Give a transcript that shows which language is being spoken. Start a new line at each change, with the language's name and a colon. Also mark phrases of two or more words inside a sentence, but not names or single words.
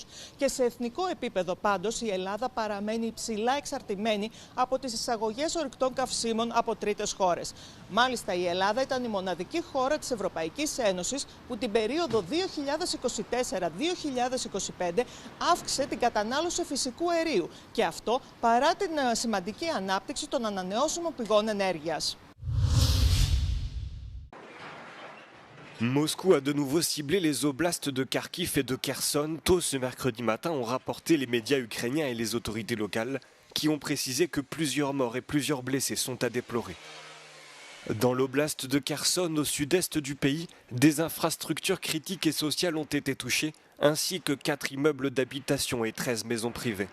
Greek: Και σε εθνικό επίπεδο πάντως η Ελλάδα παραμένει υψηλά εξαρτημένη από τις εισαγωγές ορυκτών καυσίμων από τρίτες χώρες. Μάλιστα η Ελλάδα ήταν η μοναδική χώρα της Ευρωπαϊκής Ένωσης που την περίοδο 2024-2025 αύξησε την κατανάλωση φυσικού αερίου και αυτό παρά την σημαντική ανάπτυξη των ανανεώσιμων πηγών ενέργειας.
French: Moscou a de nouveau ciblé les oblasts de Kharkiv et de Kherson. Tôt ce mercredi matin ont rapporté les médias ukrainiens et les autorités locales qui ont précisé que plusieurs morts et plusieurs blessés sont à déplorer. Dans l'oblast de Kherson, au sud-est du pays, des infrastructures critiques et sociales ont été touchées, ainsi que 4 immeubles d'habitation et 13 maisons privées.